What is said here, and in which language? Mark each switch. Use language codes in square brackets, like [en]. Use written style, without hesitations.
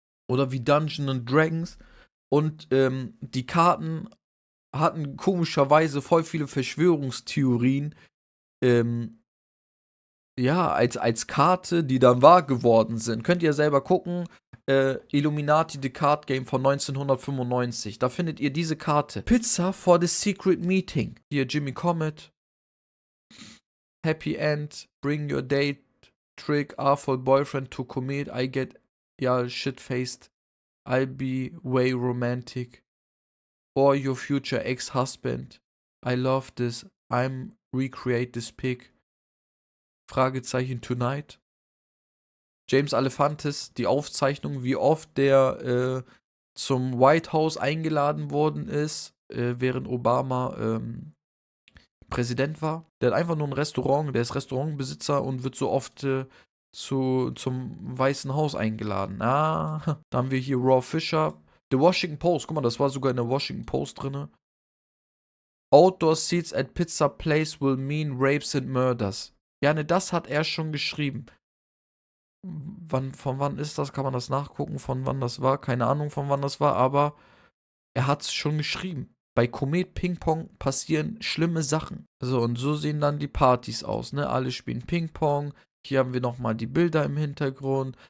[de] Oder wie Dungeons and Dragons. Und die Karten hatten komischerweise voll viele Verschwörungstheorien, ja, als Karte, die dann wahr geworden sind. Könnt ihr selber gucken. Illuminati The Card Game von 1995. Da findet ihr diese Karte. [en] Pizza for the Secret Meeting. Hier Jimmy Comet. Happy End. Bring your date. Trick. Awful boyfriend to commit. I get, ja, shit-faced. I'll be way romantic. Or your future ex-husband. I love this. I'm recreate this pic. Fragezeichen tonight. [de] James Alefantis, die Aufzeichnung, wie oft der zum White House eingeladen worden ist, während Obama Präsident war. Der hat einfach nur ein Restaurant, der ist Restaurantbesitzer und wird so oft zum Weißen Haus eingeladen. Da haben wir hier Raw Fisher. The Washington Post, guck mal, das war sogar in der Washington Post drin. [en] Outdoor seats at pizza place will mean rapes and murders. [de] Ja, ne, das hat er schon geschrieben. Von wann ist das? Kann man das nachgucken, von wann das war? Keine Ahnung, von wann das war, aber er hat es schon geschrieben. Bei Komet Ping Pong passieren schlimme Sachen. So, und so sehen dann die Partys aus, ne? Alle spielen Ping Pong. Hier haben wir nochmal die Bilder im Hintergrund.